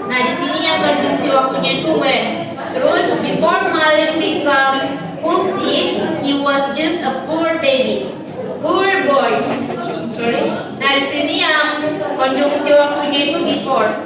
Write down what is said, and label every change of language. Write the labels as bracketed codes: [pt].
[id] Nah, di sini yang konjungsi waktunya itu when. [en] Terus before Malin become multi, he was just a poor baby, poor boy. Sorry. [id] Nah, di sini yang konjungsi waktunya itu before.